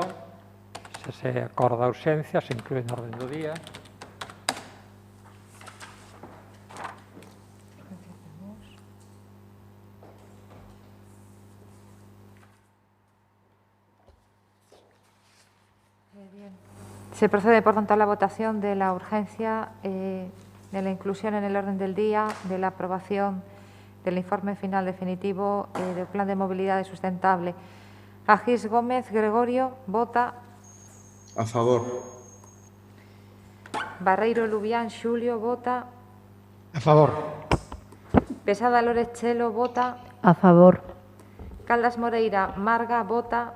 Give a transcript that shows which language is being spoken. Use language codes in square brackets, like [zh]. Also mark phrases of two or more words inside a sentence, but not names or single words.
[gl] Se acorda a urgencia, se inclúe no orden do día. [es] Se procede, por tanto, a la votación de la urgencia de la inclusión en el orden del día de la aprobación del informe final definitivo del Plan de Movilidad Sustentable. Agis Gómez Gregorio vota A favor. Barreiro Lubián Xulio vota A favor. Pesada Lórez Chelo vota A favor. Caldas Moreira Marga vota